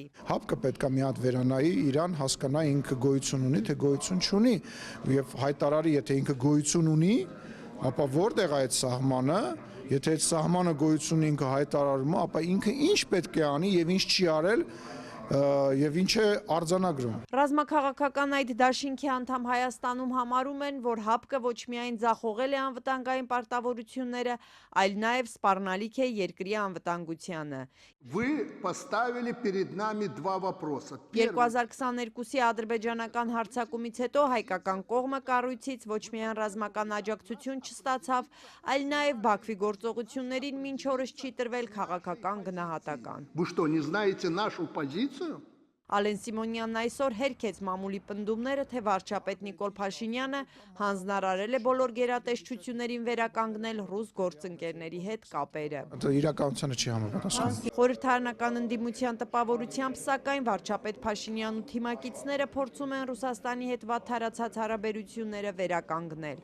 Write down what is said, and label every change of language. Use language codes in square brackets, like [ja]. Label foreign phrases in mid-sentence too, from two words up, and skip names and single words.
[hy] Հապկը պետք է մի հատ վերանայի, Իրան հասկանա ինքը գոյություն ունի, թե գոյություն չունի, եւ հայտարարի, եթե ինքը գոյություն ունի, ապա որտեղ է այդ սահմանը, եթե այդ սահմանը գոյություն ինքը հայտարարում է, ապա ինքը ինչ պետք է անի եւ ինչ չի արել եւ ինչ է արձանագրում։ Ռազմաքաղաքական այդ դաշինքի անդամ Հայաստանում համարում են, որ հապկը ոչ միայն ձախողել է անվտանգային պարտավորությունները, այլ նաեւ սպառնալիք է երկրի անվտանգությանը։ [ru] Вы поставили перед нами два вопроса. [hy] 2022-ի ադրբեջանական հարձակումից հետո հայկական կողմը կառույցից ոչ միայն ռազմական աջակցություն չստացավ, այլ նաեւ Բաքվի գործողություններին մինչ օրս չի տրվել քաղաքական գնահատական։ [ru] Вы что, не знаете нашу позицию? [hy] Ալեն Սիմոնյանն այսօր հերքեց մամուլի պնդումները, թե վարչապետ Նիկոլ Փաշինյանը հանձնարարել է բոլոր գերատեսչություններին վերականգնել ռուս գործընկերների հետ կապերը։ Դա իրականությանը չի համապատասխանում։ Խորհրդարանական ընդդիմության տպավորությամբ, սակայն վարչապետ Փաշինյանն ու թիմակիցները փորձում են Ռուսաստանի հետ վատթարացած հարաբերությունները վերականգնել։